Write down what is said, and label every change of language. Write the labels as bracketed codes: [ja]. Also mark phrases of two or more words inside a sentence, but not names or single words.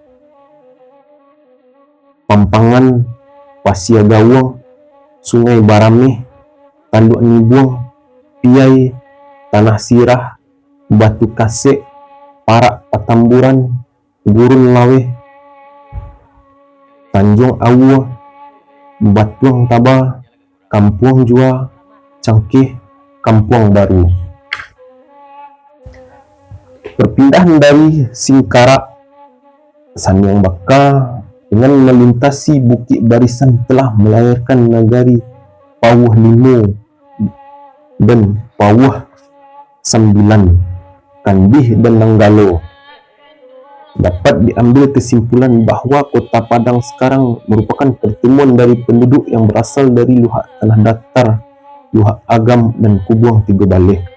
[id] Pampangan, Pasia Gawang, Sungai Barameh, Tanduk Nibuang, Piai, Tanah Sirah, Batu Kasek, Parak Patamburan, Gurun Laweh. Tanjung Awu, Batuang Taba, Kampuang Jua, Cangkih, Kampuang Baru. Perpindahan dari Singkarak, Sanyang Baka dengan melintasi Bukit Barisan telah melahirkan negari Pawuh Limo dan Pawuh Sembilan, Kandih dan Nanggalo. Dapat diambil kesimpulan bahawa Kota Padang sekarang merupakan pertemuan dari penduduk yang berasal dari Luhak Tanah Datar, Luhak Agam dan Kubuang Tiga Baleh.